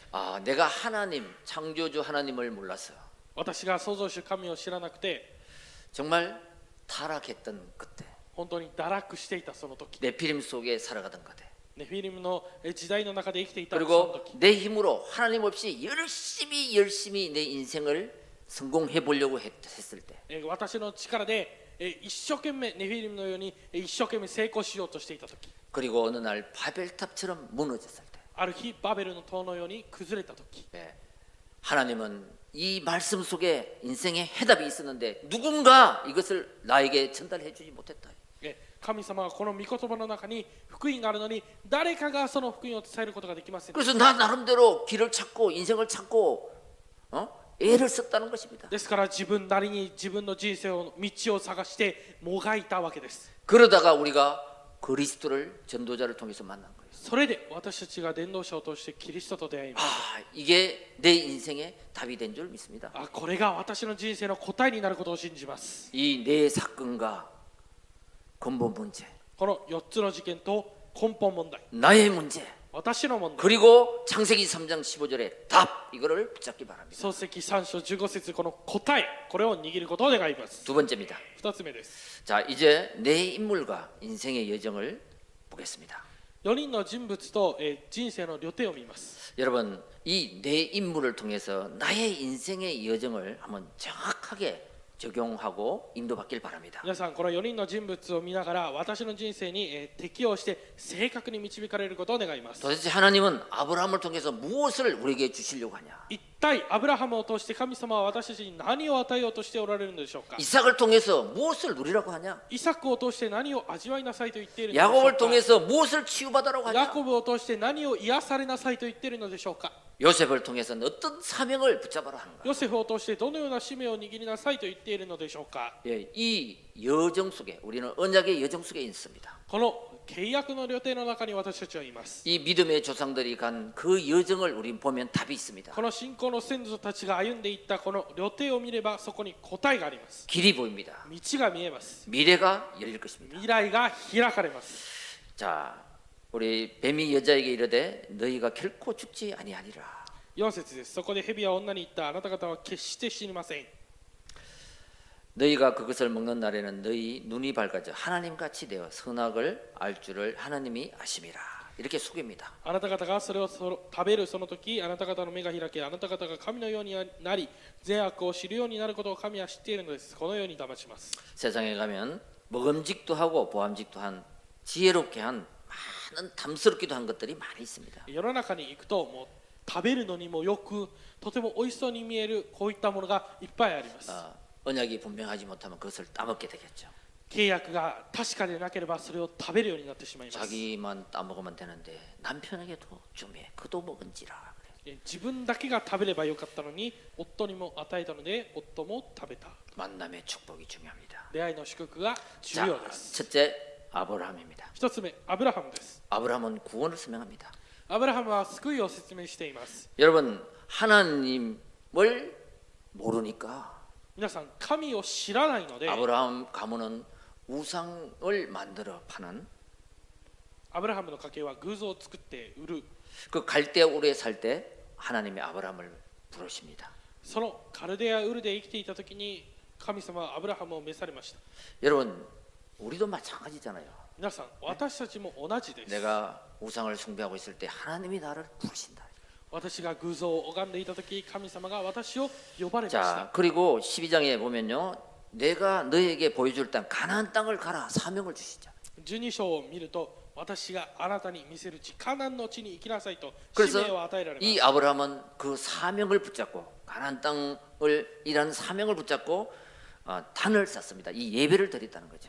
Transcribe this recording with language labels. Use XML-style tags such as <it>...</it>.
<ko>아, 내가 하나님, 창조주 하나님을 몰랐어요.</ko> <ja>私が創造主神を知らなくて</ja> <ko>정말 타락했던 그때,</ko> <ja>本当に堕落していたその時、</ja> <ko>내 피림 속에 살아가던 그때,</ko> <ja>ネフィリムの時代の中で生きていたその</ja> <ko>그리고</ko> <ja>時、</ja> <ko>내 힘으로 하나님 없이 열심히 내 인생을 성공해 보려고 했을 때,</ko> <ja>私の力で一生懸命ネフィリムのように一生懸命成功しようとしていた時、</ja> <ko>그리고 어느 날 바벨탑처럼 무너졌을 때,</ko> <ja>ある日バベルの塔のように崩れた時、</ja> <ko>예, 하나님은 이 말씀 속에 인생의 해답이 있었는데 누군가 이것을 나에게 전달해 주지 못했다.</ko> <ja>神様はこの御言葉の中に福音があるのに誰かがその福音を伝えることができませんでした。</ja> <ko>그래서 나 나름대로 길을 찾고 인생을 찾고 애를 썼다는 것입니다.</ko> <ja>ですから自分なりに自分の人生の道を探してもがいたわけです。</ja> <ko>그러다가 우리가 그리스도를 전도자를 통해서 만난 거예요.</ko> <ja>それで私たちが伝道者を通してキリストと出会いました。</ja> <ko>아, 이게 내 인생의 답이 된 줄 믿습니다.</ko> <ja>これが私の人生の答えになることを信じます。</ja> <ko>이 네 사건과 근본 문제,</ko> <ja>この4つの事件と根本問題、</ja> <ko>나의 문제,</ko> <ja>私の問題、</ja> <ko>그리고 창세기 3장 15절의 답, 이거를 붙잡기 바랍니다.</ko> <ja>創世記3章15節この答え、これを握ることを願います。</ja> <ko>두 번째입니다.</ko> <ja>2つ目です。</ja> <ko>자, 이제 내 인물과 인생의 여정을 보겠습니다.</ko> <ja>4人の人物と人生の旅程を見ます。</ja> <ko>여러분, 이 내 인물을 통해서 나의 인생의 여정을 한번 정확하게 적용하고 인도받길 바랍니다.</ko> <ja>皆さんこの4人の人物を見ながら私の人生に適応して正確に導かれることを願います。</ja> <ko>도대체 하나님은 아브라함을 통해서 무엇을 우리에게 주시려고 하냐?</ko> <ja>一体アブラハムを通して神様は私たちに何を与えようとしておられるのでしょうか。</ja> <ko>이삭을 통해서 무엇을 누리라고 하냐?</ko> <ja>イサクを通して何を味わいなさいと言っているのでしょう</ja> <ko>야곱을</ko> <ja>か。</ja> <ko>통해서 무엇을 치유받으라고</ko> <ja>ヤ</ja> <ko>하냐?</ko> <ja>コブを通して何を癒されなさいと言っているのでしょうか。</ja> <ko>요셉을 통해서는 어떤 사명을 붙잡아라 하는가?</ko> <ja>ヨセフを通してどのような使命を握りなさいと言っているのでしょうか。</ja> <ko>예, 이 여정 속에 우리는 언약의 여정 속에 있습니다.</ko> <ja>この契約の旅程の中に私たちはいます。</ja> <ko>이 믿음의 조상들이 간 그 여정을 우리 보면 답이 있습니다.</ko> <ja>この信仰の先祖たちが歩んでいったこの旅程を見ればそこに答えがあります。</ja> <ko>길이 보입니다.</ko> <ja>道が見えます。</ja> <ko>미래가 열릴 것입니다.</ko> <ja>未来が開かれます。</ja> <ko>자, 우리 뱀이 여자에게 이르되 너희가 결코 죽지 아니하리라.</ko> <ja>4節です。そこで蛇は女に言った。あなた方は決して死にません。</ja> <ko>너희가 그것을 먹는 날에는 너희 눈이 밝아져 하나님같이 되어 선악을 알 줄을 하나님이 아심이라. 이렇게 속입니다.</ko> <ja>あなた方がそれを食べるその時、あなた方の目が開け、あなた方が神のようになり、善悪を知るようになることを神は知っているのです。このように騙します。</ja> <ko>세상에 가면 먹음직도 하고 보암직도 한 지혜롭게 한 많은 담스럽기도 한 것들이 많이 있습니다.</ko> <ja>世の中に行くともう食べるのにもよくとても美味しそうに見えるこういったものがいっぱいあります。</ja> <ko>언약이 분명하지 못하면 그것을 따먹게 되겠죠.</ko> <ja>契約が確かでなければそれを食べるようになってしまいます。</ja> <ko>자기만 따먹으면 되는데 남편에게도 좀 해. 그도 먹은지라. 그래.</ko> <ja>自分だけが食べればよかったのに夫にも与えたので夫も食べた。</ja> <ko>만남의 축복이 중요합니다.</ko> <ja>出会いの祝福が重</ja> <ko>자,</ko> <ja>要です。</ja> <ko>첫째 아브라함입니다.</ko> <ja>一つ目、アブラハムです。</ja> <ko>아브라함은 구원을 설명합니다.</ko> <ja>アブラハムは救いを説明しています。</ja> <ko>여러분 하나님을 모르니까</ko> <ja>皆さん神を知らないので</ja> <ko>아브라함 가문은 우상을 만들어 파는</ko> <ja>アブラハムの家系は偶像を作って売る</ja> <ko>그 갈대 우르에 살 때 하나님이 아브라함을 부르십니다.</ko> <ja>そのカルデアウルで生きていた時に神様はアブラハムを召されました。</ja> <ko>여러분 우리도 마찬가지잖아요.</ko> <ja>皆さん私たちも同じです。</ja> <ko>내가 우상을 숭배하고 있을 때 하나님이 나를 부르신다.</ko> <ja>私が偶像を拝んでいた時神様が私を呼ばれました。</ja> <ko>자, 그리고 12장에 보면요. 내가 너에게 보여줄 땅 가나안 땅을 가라 사명을 주시죠.</ko> <ja>12章を見ると私があなたに見せる地カナンの地に行きなさいと使</ja> <ko>그래서</ko> <ja>命を与えられます。</ja> <ko>이 아브라함은 그 사명을 붙잡고 가나안 땅을 이라는 사명을 붙잡고 단을 쌓습니다. 이 예배를 드렸다는 거죠.</ko>